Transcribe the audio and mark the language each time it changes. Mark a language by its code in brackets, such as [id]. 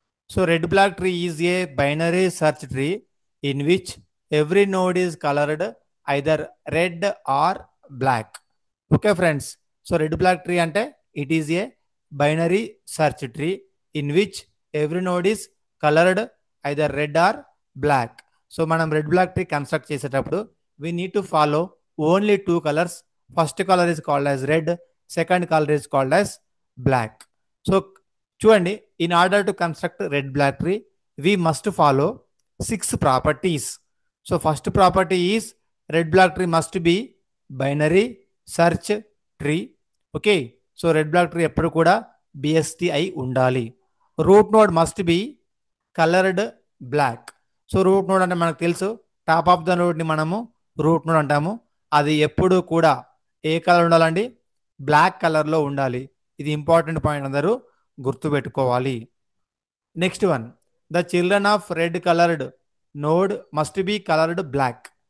[en] So red block tree is a binary search tree in which every node is colored either red or black. Okay friends, so red block tree ante it is a binary search tree in which every node is colored either red or black. [te] So మనం red black tree construct చేసేటప్పుడు [en] we need to follow only two colors. First color is called as red, second color is called as black. So చూడండి, in order to construct red black tree we must follow six properties. So first property is red black tree must be binary search tree. Okay, so red black tree [te] ఎప్పుడు కూడా [en] BST [te] అయి ఉండాలి. [en] Root node must be coloured black. [te] So root node అంటే మనకు తెలుసు, top of the నోడ్ని మనము root node అంటాము. అది ఎప్పుడు కూడా ఏ కలర్ ఉండాలండి? బ్లాక్ కలర్లో ఉండాలి. ఇది ఇంపార్టెంట్ పాయింట్, అందరూ గుర్తుపెట్టుకోవాలి. [en] Next one, the children of red coloured node must be coloured black.